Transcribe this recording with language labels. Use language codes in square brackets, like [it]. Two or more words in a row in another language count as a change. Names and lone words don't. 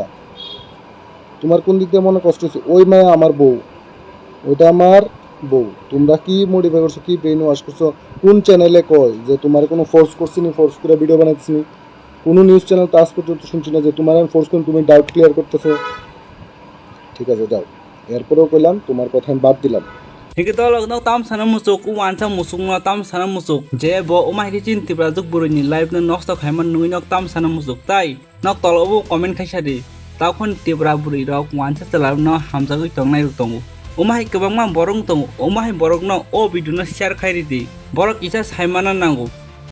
[bn] তোমার কোন দিক দিয়ে মনে কষ্ট হচ্ছে? ওই মেয়ে আমার বউ, ওইটা আমার বউ। তোমরা কি মডিফাই করছো, কি [en] brain wash [bn] করছো? কোন চ্যানেলে কয় যে তোমার কোনো ফোর্স করছি নি, ফোর্স করে ভিডিও বানাইছি নি? কোনো নিউজ চ্যানেল তো আজ পর্যন্ত শুনছি না যে তোমার আমি ফোর্স করি, তুমি [en] doubt clear [bn] করতেছো। ঠিক আছে যাও, এরপরেও কইলাম তোমার কথা আমি বাদ দিলাম। [trp] Hingga tolong no tam sana musuk uan sa musuk no tam sana musuk je bo umai ki chin Tiprajwk buruni live no nok stok haiman nui nok tam sana musuk tai nok tolo bu comment khaisari tau khon Tipra buri rok uan sa chala no hamza gui tong nai tongu umai kebang ma borong tongu umai borok no o video no share khairi di borok isa saimana nangu